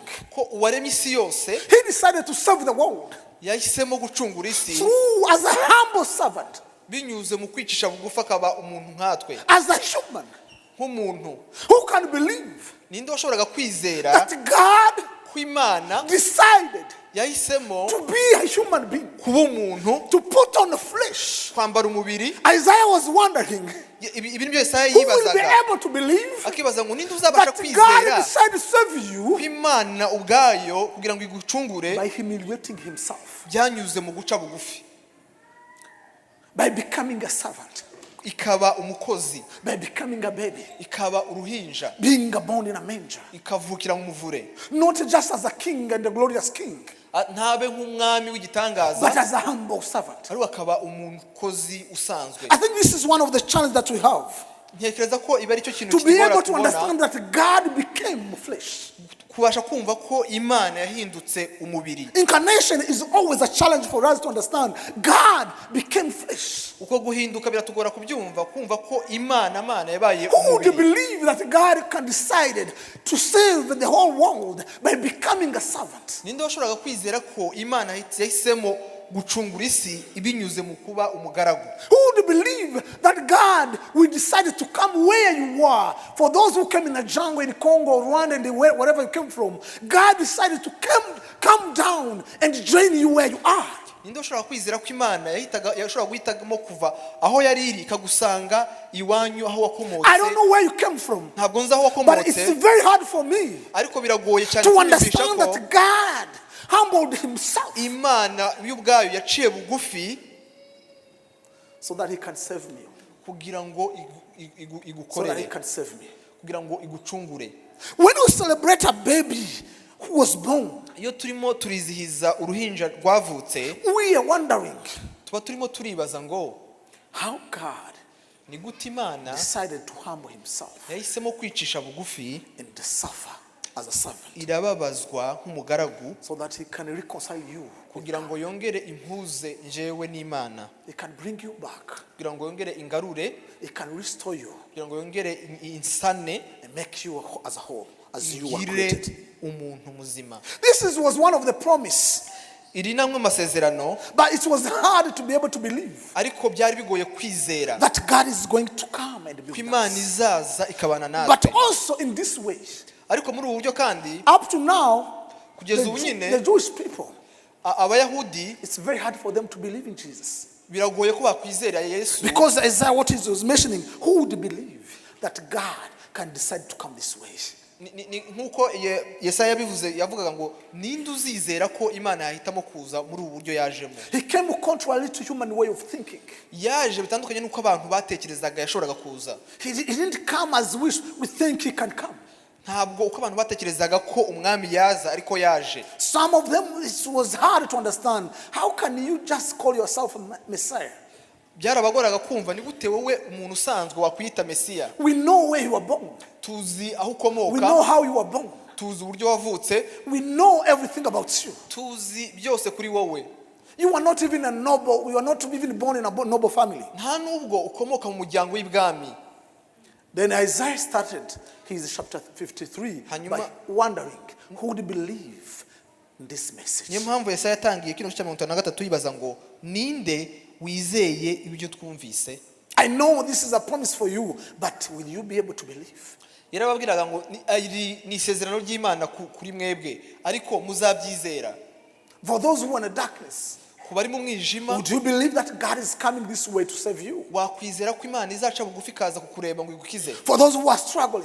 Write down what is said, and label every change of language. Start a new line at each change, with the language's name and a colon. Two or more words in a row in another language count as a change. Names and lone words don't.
Kinyarwanda: Ko uwaremye isi yose
English: He decided to serve the world
Kinyarwanda: yahisemo gucungura isi
English: through as a humble servant,
Kinyarwanda: binyuze mu kwicisha bugufi akaba umuntu nkatwe,
English: as a human.
Kinyarwanda: nk'umuntu.
English: Who can believe
Kinyarwanda: Ninde washoboraga kwizera
English: that God
Kinyarwanda: ko Imana
English: decided
Kinyarwanda: yahisemo
English: to be a human being,
Kinyarwanda: kuba umuntu,
English: to put on the flesh?
Kinyarwanda: kwambara umubiri?
English: Isaiah was wondering,
Kinyarwanda: Ibintu byose Yesaya
English: who will be
Kinyarwanda: yibazaga,
English: able to believe
Kinyarwanda: akibaza ngo ninde uzabasha
English: that God
Kinyarwanda: kwizera
English: decided to serve
Kinyarwanda: ko
English: you
Kinyarwanda: Imana ubwayo kugira ngo igucungure
English: by humiliating himself,
Kinyarwanda: byanyuze mu guca bugufi,
English: by becoming a servant,
Kinyarwanda: ikaba umukozi,
English: by becoming a baby,
Kinyarwanda: ikaba uruhinja,
English: being born in a manger,
Kinyarwanda: ikavukira mu muvure,
English: not just as a king and a glorious king,
Kinyarwanda: ntabe nk'umwami w'igitangaza,
English: but as a humble servant.
Kinyarwanda: ariko akaba umukozi usanzwe.
English: I think this is one of the challenges that we have,
Kinyarwanda: Ntekereza ko iba ari cyo kintu
English: to be
Kinyarwanda: kitugora
English: able to
Kinyarwanda: kubona,
English: understand that God became flesh.
Kinyarwanda: kubasha kumva ko Imana yahindutse umubiri.
English: Incarnation is always a challenge for us to understand. God became flesh.
Kinyarwanda: Uko guhinduka biratugora kubyumva, kumva ko Imana yabaye
English: Who would
Kinyarwanda: umubiri.
English: believe that God can decide to save the whole world by becoming a servant?
Kinyarwanda: Ninde washoboraga kwizera ko Imana yahisemo gucungura isi ibinyuze mu kuba umugaragu?
English: Who would believe that God will decide to come where you are? For those who came in the jungle in Congo, Rwanda, and wherever you came from, God decided to come down and join you where you are.
Kinyarwanda: Ninde ushobora kwizera ko Imana yashobora guhitamo kuva aho yari iri ikagusanga iwanyu aho wakomotse?
English: I don't know where you came from,
Kinyarwanda: Ntabwo nzi aho
English: but it's
Kinyarwanda: wakomotse,
English: very hard for me
Kinyarwanda: ariko biragoye cyane
English: to
Kinyarwanda: kumvisha
English: understand
Kinyarwanda: ko
English: that God humbled himself
Kinyarwanda: Imana y'ubwayo yaciye bugufi
English: so that he can save me.
Kinyarwanda: kugira ngo
English: So that he
Kinyarwanda: igukorere,
English: can save me.
Kinyarwanda: kugira ngo igucungure.
English: When you celebrate a baby who was born,
Kinyarwanda: Iyo turimo turizihiza uruhinja rwavutse,
English: we are wondering
Kinyarwanda: tuba turimo turibaza ngo
English: how God
Kinyarwanda: ni gute Imana
English: decided to humble himself
Kinyarwanda: yahisemo kwicisha bugufi
English: and to suffer as a servant
Kinyarwanda: irababazwa nk'umugaragu
English: so that he can reconcile you.
Kinyarwanda: kugira ngo yongere impuze njyewe n'Imana,
English: He can bring you back.
Kinyarwanda: kugira ngo yongere ingarure,
English: He can restore you
Kinyarwanda: kugira ngo yongere insane,
English: and make you as a whole, as you were
Kinyarwanda: igire
English: created.
Kinyarwanda: umuntu muzima.
English: Was one of the promise,
Kinyarwanda: Iri namwe amasezerano,
English: but it was hard to be able to believe
Kinyarwanda: ariko byari bigoye kwizera
English: that God is going to come and be
Kinyarwanda: ko
English: with
Kinyarwanda: Imana
English: us.
Kinyarwanda: izaza ikabana
English: But
Kinyarwanda: natwe.
English: also in this way,
Kinyarwanda: Ariko muri ubu buryo kandi
English: up to now,
Kinyarwanda: kugeza ubu nyine
English: the Jewish people,
Kinyarwanda: Abayahudi
English: it's very hard for them to believe in Jesus.
Kinyarwanda: biragoye ko bakwizera Yesu,
English: Because Isaiah, what he was mentioning, who would believe that God can decide to come this way?
Kinyarwanda: nk'uko Yesaya yabivuze, yavugaga ngo ninde uzizera ko Imana yahitamo kuza muri ubu buryo yajemo.
English: He came contrary to human way of thinking.
Kinyarwanda: Yaje bitandukanye n'uko abantu batekerezaga yashoboraga kuza.
English: He didn't come as we think he can come.
Kinyarwanda: Ntabwo uko abantu batekerezaga ko umwami yaza ariko yaje.
English: Some of them, it was hard to understand. How can you just call yourself a Messiah?
Kinyarwanda: Byarabagoraga kumva ni gute wowe umuntu usanzwe wakwita Mesiya.
English: We know where you were born.
Kinyarwanda: Tuzi aho
English: We know
Kinyarwanda: ukomoka,
English: how you were born.
Kinyarwanda: tuzi uburyo wavutse,
English: We know everything about you.
Kinyarwanda: tuzi byose kuri wowe.
English: You are not even a noble. You are not even born in a noble family.
Kinyarwanda: Nta nubwo ukomoka mu muryango w'ibwami.
English: Then Isaiah started his chapter 53 by wondering who would believe in this message.
Kinyarwanda: Niyo mpamvu Yesaya yatangiye kino cya 53 yibaza ngo ninde wizeye ibyo twumvise.
English: I know this is a promise for you, but will you be able to believe?
Kinyarwanda: Yarababwiraga ngo ni isezerano ry'Imana kuri mwebwe, ariko muzabyizera.
English: For those who are in the darkness,
Kinyarwanda: ku bari mu mwijima,
English: would you believe that God is coming this way to save you?
Kinyarwanda: wakwizera ko Imana izaca bugufi kaza kukureba ngo igukize.
English: For those who are struggling,